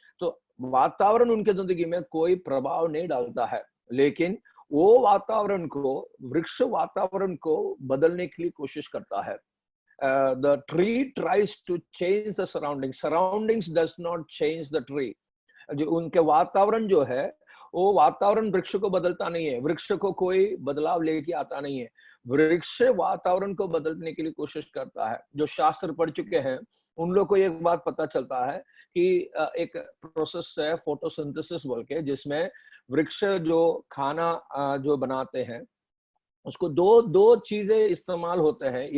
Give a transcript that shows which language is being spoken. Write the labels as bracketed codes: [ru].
[hi] तो वातावरण उनके जिंदगी में कोई प्रभाव नहीं डालता है, लेकिन वो वृक्ष वातावरण को बदलने के लिए कोशिश करता है। [en] The tree tries to change the surroundings. Surroundings does not change the tree. [hi] जो उनके वातावरण जो है, वो वातावरण वृक्ष को बदलता नहीं है। वृक्ष को कोई बदलाव लेके आता नहीं है। वृक्ष वातावरण को बदलने के लिए कोशिश करता है। जो शास्त्र पढ़ चुके हैं, उन लोग को एक बात पता चलता है कि एक प्रोसेस है फोटोसिंथेसिस बोल के, जिसमें वृक्ष जो खाना जो बनाते हैं, उसको दो चीजें इस्तेमाल होते हैं।